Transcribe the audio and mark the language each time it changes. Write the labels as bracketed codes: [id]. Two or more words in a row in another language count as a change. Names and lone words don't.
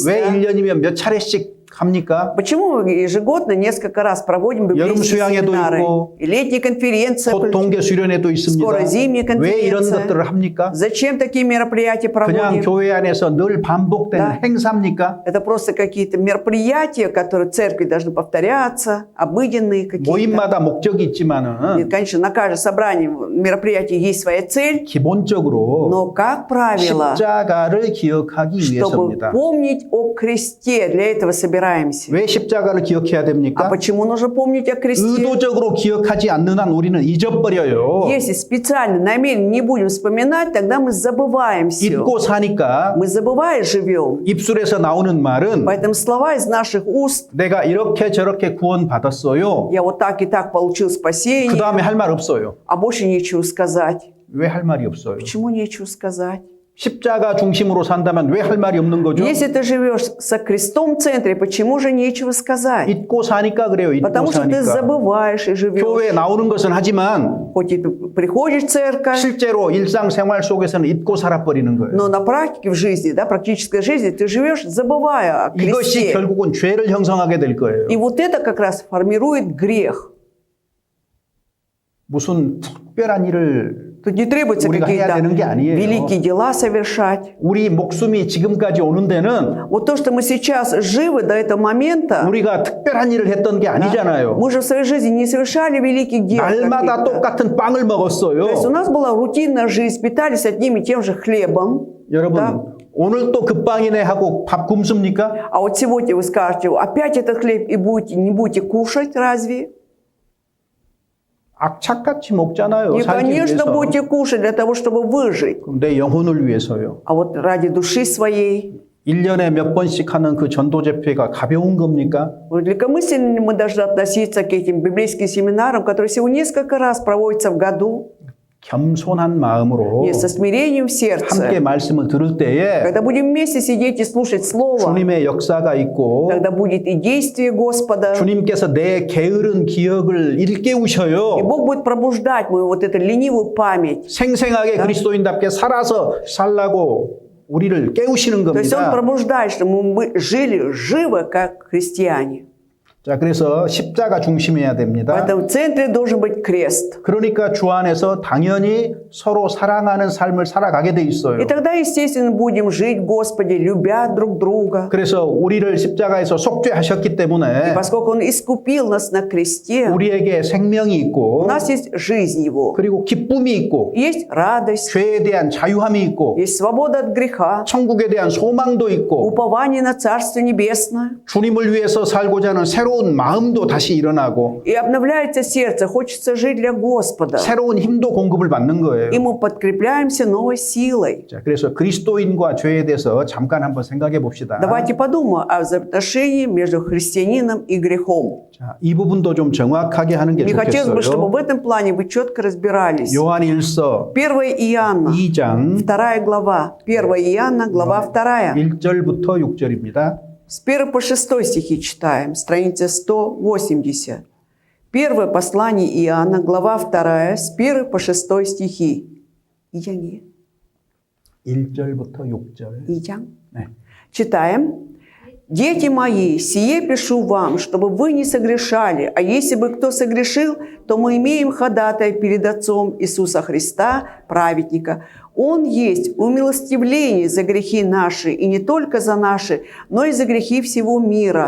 [ko] 왜 [ru] Да? [ko] 1년이면 몇 차례씩 합니까? [ru] Почему мы ежегодно несколько раз проводим библейские [ko] 수양회도 [ru] семинары? [ko] 있고, [ru] И летняя конференция. [ko] 곧 동계 수련회도 있습니다. [ru] Скоро зимняя [ko] 왜 이런 [ru] конференция. [ko] 것들을 합니까? [ru] Зачем такие мероприятия [ko] 그냥 [ru] проводим? [ko] 교회 안에서 늘 반복되는 [ru] Да. [ko] 행사입니까? [ru] Это просто какие-то мероприятия, которые в церкви должны повторяться, обыденные какие-то. [ko] 모임마다 목적이 있지만은 [ru] И, конечно, на каждом собрании мероприятия есть своя цель, [ko] 기본적으로 [ru] но, как правило, [ko] 십자가를 기억하기 [ru] чтобы [ko] 위해서입니다. [ru] помнить о кресте, для этого собираемся разбираемся. [ko] 왜 십자가를 기억해야 [ru] А [ko] 됩니까? [ru] почему нужно помнить о кресте? [ko] 의도적으로 기억하지 않는 한 우리는 잊어버려요. [ru] Если специально, намеренно не будем вспоминать, тогда мы забываем все. [ko] 잊고 사니까 [ru] Мы забывая живем. [ko] 입술에서 나오는 말은 [ru] Поэтому слова из наших уст, [ko] 내가 이렇게 저렇게 구원받았어요. [ru] я вот так и так получил [ko] 그 [ru] спасение, [ko] 다음에 할 말 없어요. [ru] а больше нечего сказать. [ko] 왜 할 말이 없어요? [ru] Почему нечего сказать? [ko] 십자가 중심으로 산다면 왜 할 말이 없는 거죠? [ru] Если ты живешь со крестом в центре, почему же нечего сказать? [ko] 잊고 사니까 그래요. 잊고 [ru] Потому что ты [ko] 사니까. [ru] забываешь и [ko] 교회에 [ru] живешь. [ko] 나오는 것은 하지만 [ru] Хоть и ты приходишь в церковь, [ko] 실제로 일상생활 속에서는 잊고 살아버리는 거예요. [ru] но на практике в жизни, да, практической жизни, ты живешь, забывая о [ko] 이것이 [ru] кресте. [ko] 결국은 죄를 형성하게 될 거예요. [ru] И вот это как раз формирует грех. [ko] 무슨 특별한 일을 [ru] Тут не требуется [ko] 우리가 해야 [ru] какие-то [ko] 되는 게 아니에요. [ru] великие дела совершать. [ko] 우리 목숨이 지금까지 오는 데는 [ru] Вот то, что мы сейчас живы до этого момента, [ko] 우리가 특별한 일을 했던 게 아니잖아요. [ru] мы же в своей жизни не совершали великих дел. [ko] 날마다 [ru] каких-то. [ko] 똑같은 빵을 [ru] То есть у [ko] 먹었어요. [ru] нас была рутинная жизнь, питались одним и тем же хлебом. [ko] 여러분, [ru] Да? [ko] 오늘 또 그 빵이네 하고 밥 굶습니까? [ru] А вот сегодня вы скажете, опять этот хлеб и не будете кушать, разве? [ko] 악착같이 먹잖아요. [ru] И, [ko] 살기 [ru] конечно, [ko] 위해서. [ru] будете кушать для того, чтобы выжить. [ko] 그럼 내 영혼을 위해서요. [ru] А вот ради души своей. [ko] 1년에 몇 번씩 하는 그 전도 집회가 가벼운 겁니까? [ru] Вот легкомысленно ли мы должны относиться к этим библейским семинарам, которые всего несколько раз проводятся в году? [ko] 겸손한 마음으로 [ru] И со смирением в [ko] 함께 [ru] сердце. [ko] 말씀을 들을 때에 [ru] Когда будем вместе сидеть и слушать Слово, [ko] 주님의 역사가 있고 [ru] тогда будет и действие Господа, [ko] 주님께서 내 게으른 기억을 [ru] и [ko] 일깨우셔요. [ru] Бог будет пробуждать мою вот эту ленивую память. [ko] 생생하게 그리스도인답게 살아서 살라고 우리를 깨우시는 [ru] То есть Он [ko] 겁니다. [ru] пробуждает, чтобы мы жили живо, как христиане. [ko] 자, 그래서 십자가 중심해야 됩니다. [ru] Поэтому в центре должен быть крест. [ko] 그러니까 주 안에서 당연히 서로 사랑하는 삶을 살아가게 돼 있어요. [ru] И тогда, естественно, будем жить в Господе, любя друг друга. [ko] 그래서 우리를 십자가에서 속죄하셨기 [ru] И [ko] 때문에 [ru] поскольку Он искупил нас на кресте, [ko] 우리에게 생명이 [ru] у [ko] 있고 [ru] нас есть жизнь Его, [ko] 그리고 기쁨이 있고 [ru] есть радость, [ko] 죄에 대한 자유함이 있고 [ru] есть свобода от греха, [ko] 천국에 대한 소망도 있고 [ru] упование на Царство Небесное. [ko] 주님을 위해서 살고자 하는 새로운 마음도 다시 일어나고 [ru] И обновляется сердце, хочется жить для Господа. [ko] 새로운 힘도 공급을 받는 거예요. [ru] И мы подкрепляемся новой силой. [ko] 자, 그래서 그리스도인과 죄에 대해서 잠깐 한번 생각해 봅시다. [ru] Давайте подумаем о взаимоотношении между христианином и грехом. [ko] 자, 이 부분도 좀 정확하게 하는 게 [ru] Мне хотелось бы, чтобы [ko] 좋겠어요. [ru] в этом плане вы четко разбирались. [ko] 요한일서 [ru] 1 Иоанна, [ko] 2장 [ru] 2 глава. 1 Иоанна, глава 2. [ko] 1절부터 6절입니다. [ru] С 1 по 6 стихи читаем, страница 180. Первое послание Иоанна, глава 2, с 1 по 6 стихи. [ko] 2장이에요. 1절부터 6절. 2장. 네. [ru] Читаем. «Дети мои, сие пишу вам, чтобы вы не согрешали, а если бы кто согрешил, то мы имеем ходатая перед Отцом Иисуса Христа, праведника. Он есть умилостивление за грехи наши, и не только за наши, но и за грехи всего мира.